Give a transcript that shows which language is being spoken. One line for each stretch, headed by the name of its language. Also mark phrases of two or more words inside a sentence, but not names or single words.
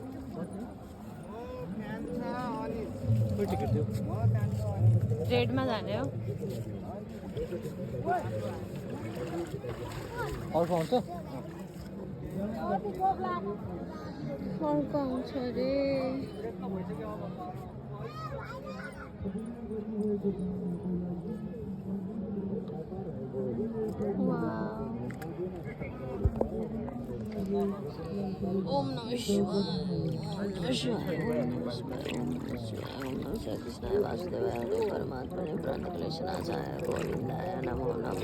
Nepali: रेडमा जाने हो। अर्को आउँछ अर्को आउँछ अरे।
Sanskrit: ओम नमः शिवाय ओम नमः शिवाय ओम नमः शिवाय ओम नमः शिवाय ओम नमः शिवाय कृष्णाय वासुदेवाय हरे परमात्मने प्रणतक्लेशनाशाय गोविन्दाय नमो नमः।